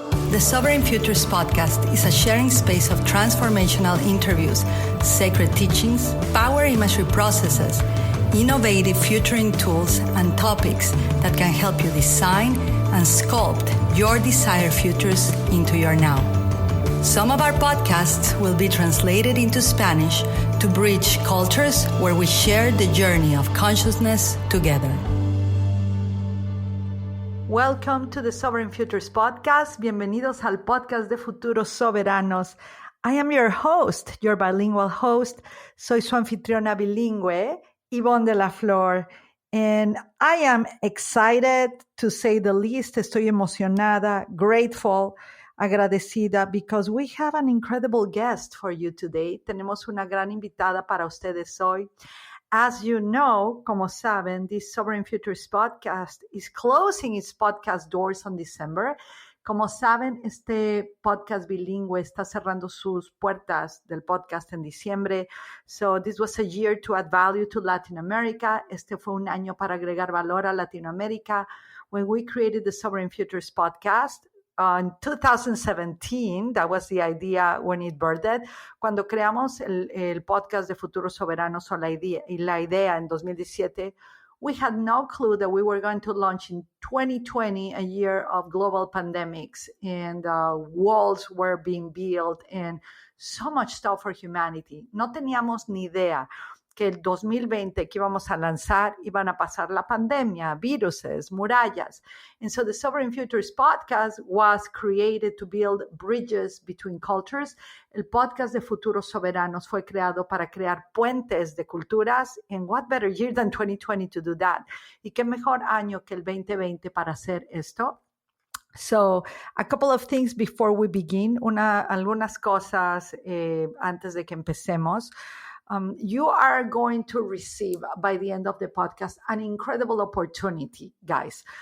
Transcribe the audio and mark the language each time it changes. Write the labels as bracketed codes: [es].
[en] The Sovereign Futures podcast is a sharing space of transformational interviews, sacred teachings, power imagery processes, innovative futuring tools, and topics that can help you design and sculpt your desired futures into your now. Some of our podcasts will be translated into Spanish to bridge cultures where we share the journey of consciousness together. Welcome to the Sovereign Futures podcast. [es] Bienvenidos al podcast de Futuros Soberanos. [en] I am your host, your bilingual host. [es] Soy su anfitriona bilingüe, Yvonne de la Flor. [en] And I am excited, to say the least. [es] Estoy emocionada, [en] grateful, agradecida, because we have an incredible guest for you today. [es] Tenemos una gran invitada para ustedes hoy. [en] As you know, [es] como saben, [en] this Sovereign Futures podcast is closing its podcast doors on December. [es] Como saben, este podcast bilingüe está cerrando sus puertas del podcast en diciembre. [en] So this was a year to add value to Latin America. [es] Este fue un año para agregar valor a Latinoamérica. [en] When we created the Sovereign Futures podcast, in 2017, that was the idea when it birthed. [es] Cuando creamos el podcast de Futuros Soberanos, o la idea en 2017, [en] we had no clue that we were going to launch in 2020, a year of global pandemics, and walls were being built and so much stuff for humanity. [es] No teníamos ni idea que el 2020 que íbamos a lanzar iban a pasar la pandemia, viruses, murallas. [en] And so the Sovereign Futures podcast was created to build bridges between cultures. [es] El podcast de Futuros Soberanos fue creado para crear puentes de culturas. [en] And what better year than 2020 to do that? [es] Y qué mejor año que el 2020 para hacer esto. [en] So, a couple of things before we begin. [es] Algunas cosas antes de que empecemos. [en] You are going to receive, by the end of the podcast, an incredible opportunity, guys.